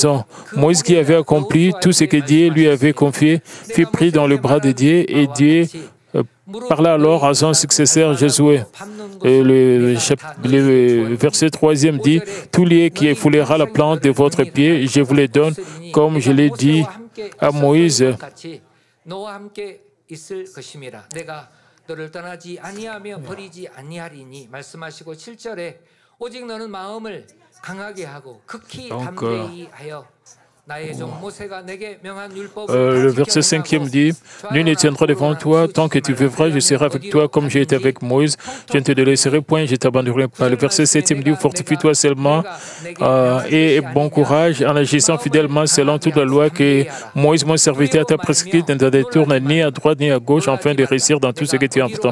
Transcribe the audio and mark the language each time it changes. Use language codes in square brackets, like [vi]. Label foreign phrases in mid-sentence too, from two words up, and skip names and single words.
[fr] » Moïse, qui avait accompli tout ce que Dieu lui avait confié, fut pris dans le bras de Dieu et Dieu parla alors à son successeur Josué. Le verset 3e dit « Tout lieu qui foulera la plante de votre pied, je vous le donne, comme je l'ai dit à Moïse. » [ko] 너를 떠나지 아니하며 버리지 아니하리니 말씀하시고 7절에 오직 너는 마음을 강하게 하고 극히 담대히 하여 [fr] Le verset 5e dit « Nul ne tiendra devant toi tant que tu vivras, je serai avec toi comme j'ai été avec Moïse, je ne te délaisserai point, je ne t'abandonnerai pas. » Le verset 7e dit « Fortifie-toi seulement et bon courage en agissant fidèlement selon toute la loi que Moïse, mon serviteur, t'a prescrite, ne te détourne ni à droite ni à gauche, afin de réussir dans tout ce que tu entreprendras.